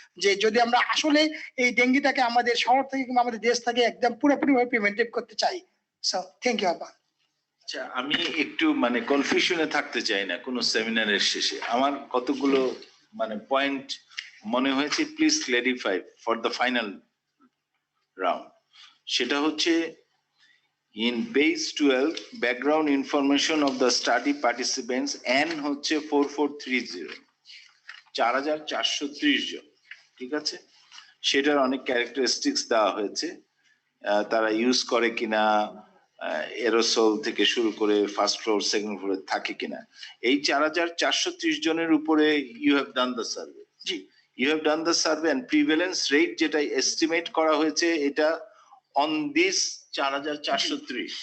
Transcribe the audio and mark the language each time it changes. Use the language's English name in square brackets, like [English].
[Bangla] যে যদি আমরা আসলে এই ডেঙ্গিটাকে আমাদের শহর থেকে কিংবা আমাদের দেশ থেকে একদম পুরোপুরি ভাবে প্রিভেন্টিভ করতে চাই। [English] So thank you আপা। [Bangla] আচ্ছা, আমি একটু মানে কনফিউশনে থাকতে চাই না কোনো সেমিনারের শেষে। আমার কতগুলো মানে পয়েন্ট মনে হয়েছে, [English] Please clarify for the final round. [Bangla] সেটা হচ্ছে [English] in base 12 background information of the study participants and [Bangla] হচ্ছে 4430 4430 জন, ঠিক আছে? সেটার অনেক ক্যারেক্টারিস্টিক্স দেওয়া হয়েছে, তারা ইউজ করে কিনা, এরোসল থেকে শুরু করে ফার্স্ট ফ্লোর সেকেন্ড ফ্লোরে থাকে কিনা। এই 4430 জনের উপরে [English] You have done the survey. জি, you have done the survey and prevalence rate [Bangla] যেটা এস্টিমেট করা হয়েছে এটা [English] On this 4430।